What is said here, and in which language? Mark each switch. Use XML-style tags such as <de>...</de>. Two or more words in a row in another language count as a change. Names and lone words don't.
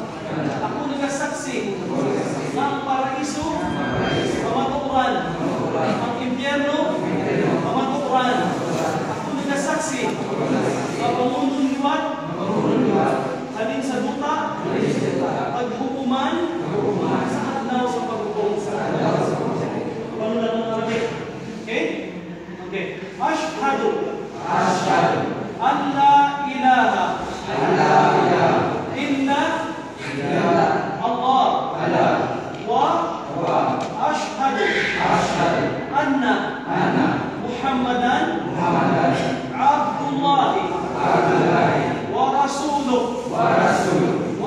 <ceb>Ako nagasaksi na ang paraiso, mamaturan, ang impyerno, mamaturan. Ako nagasaksi na pamundong liwat, halin sa duta, paghukuman, sa adlaw sa paghukom.</ceb> <tl>Paano na ng Arabic? Okay? Okay.</tl> <ar>أشهد أن لا إله إلا الله وأشهد أن محمدا عبد الله ورسوله و</ar>